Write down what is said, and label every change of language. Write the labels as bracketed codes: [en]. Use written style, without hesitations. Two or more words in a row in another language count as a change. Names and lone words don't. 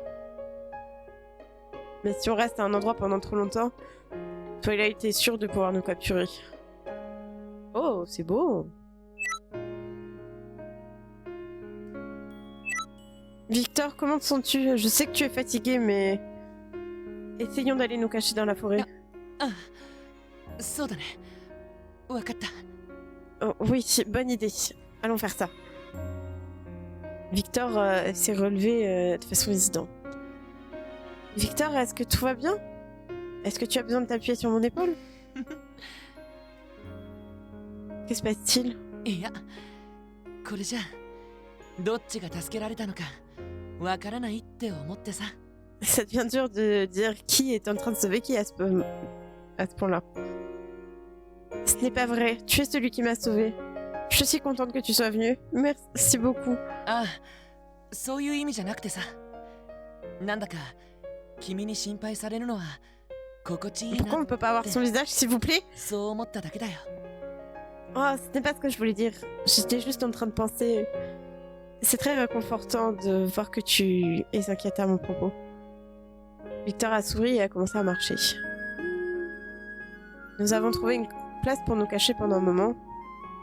[fr] Mais si on reste à un endroit pendant trop longtemps, Twilight est sûr de pouvoir nous capturer. Oh, c'est beau! Victor, comment te sens-tu? Je sais que tu es fatigué, mais... essayons d'aller nous cacher dans la forêt. [ja] Ah, そうだね。わかった。 [fr] Oh, oui, bonne idée. Allons faire ça. Victor s'est relevé de façon hésitant. Victor, est-ce que tout va bien? Est-ce que tu as besoin de t'appuyer sur mon épaule? Que se passe-t-il? [ja] いや、これじゃどっちが助けられたのかわからないって思ってさ。 [fr] Ça devient dur de dire qui est en train de sauver qui à ce point-là. Ce n'est pas vrai. Tu es celui qui m'a sauvé. Je suis contente que tu sois venu. Merci beaucoup. [ja] ああ、そういう意味じゃなくてさ。なんだか君に心配されるのは心地いいな。 [fr] Pourquoi on ne peut pas avoir son visage, s'il vous plaît? [ja] そう思っただけだよ。 [fr] Oh, ce n'est pas ce que je voulais dire. J'étais juste en train de penser... C'est très réconfortant de voir que tu es inquiète à mon propos. Victor a souri et a commencé à marcher. Nous avons trouvé une place pour nous cacher pendant un moment.